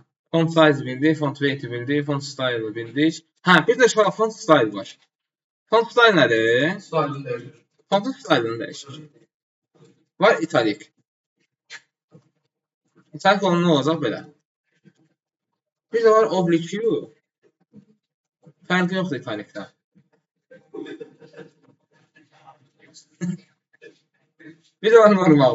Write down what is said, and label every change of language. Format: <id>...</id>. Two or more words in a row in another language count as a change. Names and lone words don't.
<en>Font size bildik, font weight</en> <az>bildik,</az> <en>font style</en> <az>bildik. Hə, bir də şöyle</az> <en>font style</en> <az>var.</az> <en>Font style nədir?</en> <tr>Style'ını değiştir.</tr> <az>Fontun stylını dəyişir. Var italik. İtalik olan nə olacaq belə? Bir də var oblique. Fərqi yoxdur italikdə. Bir də var normal.</az>